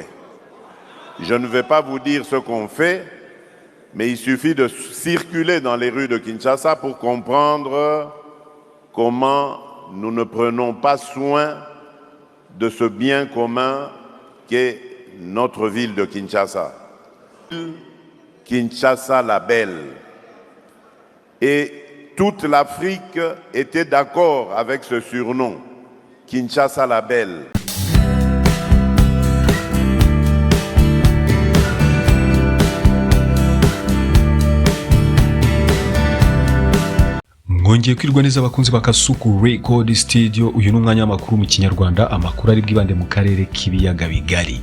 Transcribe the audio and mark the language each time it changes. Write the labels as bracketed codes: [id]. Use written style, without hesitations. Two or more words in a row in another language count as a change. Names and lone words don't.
[fr] Je ne vais pas vous dire ce qu'on fait, mais il suffit de circuler dans les rues de Kinshasa pour comprendre comment nous ne prenons pas soin de ce bien commun qu'est notre ville de Kinshasa. Kinshasa la belle. Et toute l'Afrique était d'accord avec ce surnom, Kinshasa la belle. [rw] Mwongeye kwirwa neza abakunzi bakasuku Record Studio. Uyu ni umwanya w'amakuru mu Kinyarwanda, amakuru ari bwibande mu karere k'ibiyaga bigari.